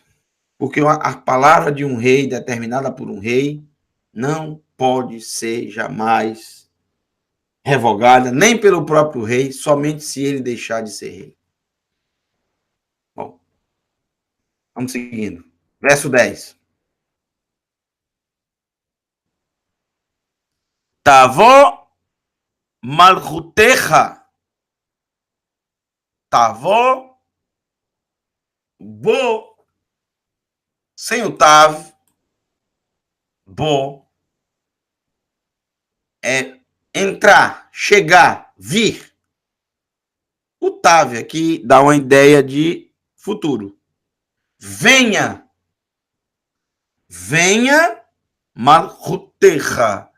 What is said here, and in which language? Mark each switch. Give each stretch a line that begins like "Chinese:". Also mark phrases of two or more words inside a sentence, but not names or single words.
Portuguese: Porque a palavra de um rei, determinada por um rei, não pode ser jamais revogada, nem pelo próprio rei, somente se ele deixar de ser rei. Bom, vamos seguindo. Verso 10.
Hebrew: תבוא מלכותך. תבוא, בוא,
Portuguese: sem o tav, bo, é entrar, chegar, vir. O tav aqui dá uma ideia de futuro. Venha. Venha, malchutecha.